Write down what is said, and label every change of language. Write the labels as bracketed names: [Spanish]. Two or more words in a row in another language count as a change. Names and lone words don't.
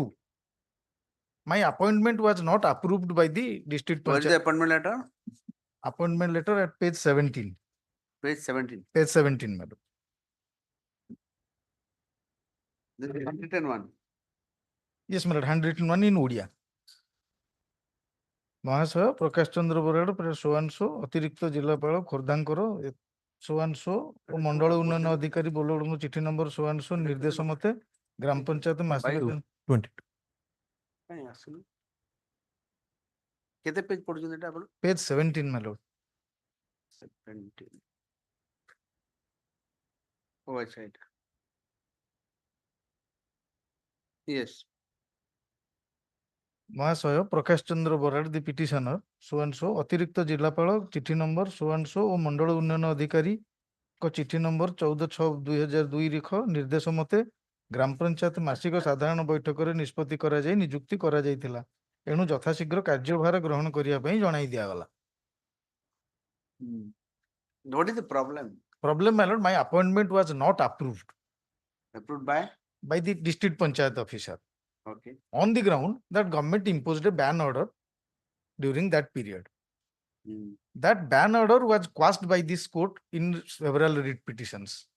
[English] My appointment was not approved by the district What is the panchayat. appointment letter? Appointment letter at page 17. Page 17. Page 17, madam. This is handwritten one. Yes, madam. Handwritten one in Odia. [Odia] ମହାଶୟ ପ୍ରକାଶ ଚନ୍ଦ୍ର ବରାଡ଼ [English] so and so [Odia] ଅତିରିକ୍ତ ଜିଲ୍ଲାପାଳ ଖୋର୍ଦ୍ଧାଙ୍କର [English] so and so [Odia] ଓ ମଣ୍ଡଳ ଉନ୍ନୟନ ଅଧିକାରୀ ବୋଲଡଙ୍କ ଚିଠି ନମ୍ବର [English] so and so [Odia] ନିର୍ଦ୍ଦେଶ ମତେ ଗ୍ରାମ ପଞ୍ଚାୟତ ମାସିକ 22. କାଇଁ ଆସୁନି କେତେ ପେଜ ପଢୁଛନ୍ତି ଏଟା ଆପଣ? [English] page 17, my lord. 17. [Odia] Oh, ଆଚ୍ଛା ଏଇଟା. [English] Yes. [Odia] ମହାଶୟ ପ୍ରକାଶ ଚନ୍ଦ୍ର ବରାଡ଼ [English] the petitioner so and so [Odia] ଅତିରିକ୍ତ ଜିଲ୍ଲାପାଳ ଚିଠି ନମ୍ବର [English] so and so [Odia] ଓ ମଣ୍ଡଳ ଉନ୍ନୟନ ଅଧିକାରୀଙ୍କ ଚିଠି ନମ୍ବର 14/6/2002 ରେଖ ନିର୍ଦ୍ଦେଶ ମତେ ଗ୍ରାମ ପଞ୍ଚାୟତ ମାସିକ ସାଧାରଣ ବୈଠକରେ ନିଷ୍ପତ୍ତି କରାଯାଇ ନିଯୁକ୍ତି କରାଯାଇଥିଲା ଏଣୁ ଯଥାଶୀଘ୍ର କାର୍ଯ୍ୟଭାର ଗ୍ରହଣ କରିବା ପାଇଁ ଜଣାଇ ଦିଆଗଲା. [English] What is the problem? Problem, my lord, my appointment was not approved Approved by the district panchayat officer. Okay. On the ground that government imposed a ban order during that period. That ban order was quashed by this court in several writ petitions.